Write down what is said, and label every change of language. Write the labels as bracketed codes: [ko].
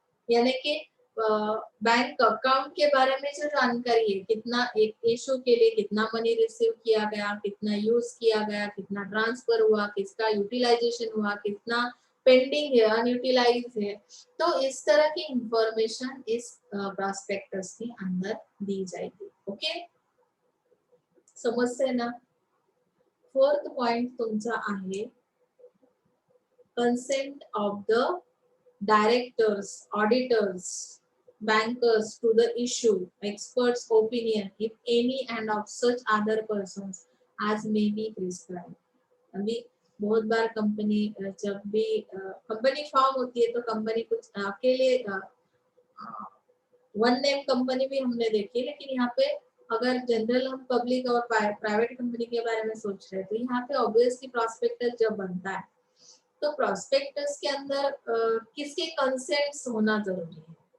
[hi] यानी कि bank account के बारे में जो जानकारी है, कितना एक इशू के लिए कितना मनी रिसीव किया गया, कितना यूज किया गया, कितना ट्रांसफर हुआ, किसका यूटिलाइजेशन हुआ, कितना पेंडिंग है, अनयूटिलाइज है, तो इस तरह की इंफॉर्मेशन इस प्रॉस्पेक्टस के अंदर दी जाएगी। [mr] ओके, समजते ना। [en] fourth point [mr] तुमचा आहे [en] consent of the directors, auditors, bankers to the issue, experts' opinion, if any, and of such other persons as may be prescribed. [hi] अभी बहुत बार कंपनी जब भी कंपनी फॉर्म होती है तो कंपनी कुछ अकेले वन नेम कंपनी भी हमने देखी, लेकिन यहाँ पे अगर जनरल हम पब्लिक और प्राइवेट कंपनी के बारे में सोच रहे हैं तो यहाँ पे ऑब्वियसली प्रॉस्पेक्टस जब बनता है तो प्रॉस्पेक्टस के अंदर किसके कंसेंट्स होना जरूरी है।